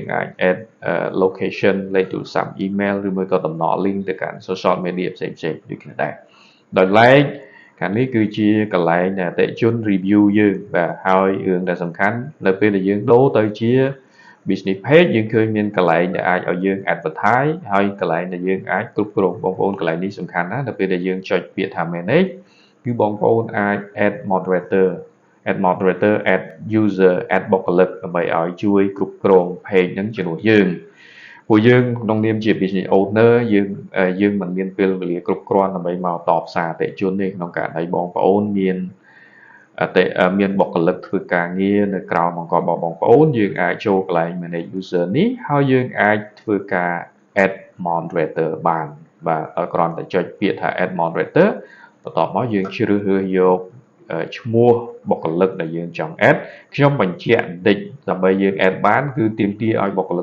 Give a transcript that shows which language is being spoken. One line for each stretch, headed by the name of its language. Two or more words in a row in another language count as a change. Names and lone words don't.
Khmer: អាច add location លេខទូរស័ព្ទ email ឬមួយក៏តំណ link ទៅកាន់
English: social media
Khmer: ផ្សេងៗដូចគ្នាដែរដោយឡែកខាងនេះគឺជាកន្លែងដែលអតិថិជន review យើងបាទហើយរឿងដែលសំខាន់នៅពេលដែលយើងដូរទៅជា
English: business page
Khmer: យើងឃើញមានកន្លែងដែលអាចឲ្យយើង advertise ហើយកន្លែងដែលយើងអាចគ្រប់គ្រងបងប្អូនកន្លែងនេះសំខាន់ណាស់នៅពេលដែលយើងចុចពាក្យថា manage គឺបងប្អូនអាច
English: add moderator add user add
Khmer: បុគ្គលិកដើម្បីឲ្យជួយគ្រប់គ្រង page ហ្នឹងជំនួសយើងពួកយើងក្នុងនាមជា
English: business owner
Khmer: យើងមិនមានពេលវេលាគ្រប់គ្រាន់ដើម្បីមកតបសារអតិថិជនទេក្នុងករណីបងប្អូនមានបុគ្គលិកធ្វើការងារនៅក្រោមបង្គាប់របស់បងប្អូនយើងអាចចូលកន្លែង
English: manage user
Khmer: នេះហើយយើងអាចធ្វើការ
English: add moderator
Khmer: បានបាទឲ្យគ្រាន់តែចុចពាក្យថា
English: add moderator
Khmer: បន្ទាប់មកយើងជ្រើសរើសយកឈ្មោះបុគ្គលិកដែលយើងចង់ add ខ្ញុំបញ្ជាក់បន្តិចដើម្បីយើង add បានគឺទាមទារឲ្យបុគ្គលិក